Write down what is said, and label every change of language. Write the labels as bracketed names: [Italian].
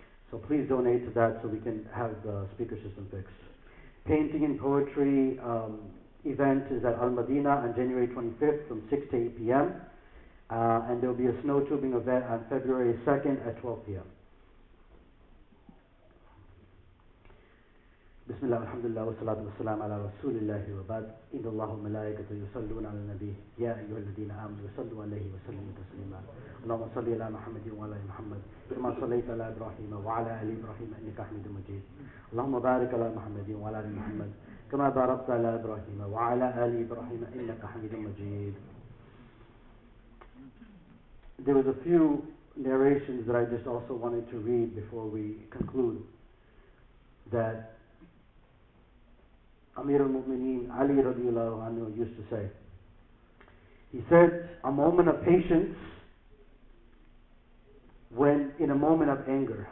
[English] So please donate to that so we can have the speaker system fixed. Painting and poetry event is at Al Madina on January 25th from 6 to 8 p.m. And there will be a snow tubing event on February 2nd at 12 p.m. [Arabic] بسم الله والحمد لله والصلاة والسلام على رسول الله وبعد. إن الله وملائكته يصلون على النبي يا أيها الذين آمنوا صلوا عليه وسلموا تسليما. اللهم صل على محمد وعلى آل محمد كما صليت على إبراهيم وعلى آل إبراهيم إنك حميد مجيد. اللهم بارك على محمد وعلى آل محمد كما باركت على إبراهيم وعلى آل إبراهيم إنك حميد مجيد. [English] There was a few narrations that I just also wanted to read before we conclude, that Amir al-Mu'mineen Ali radiallahu anhu used to say. He said, a moment of patience when in a moment of anger.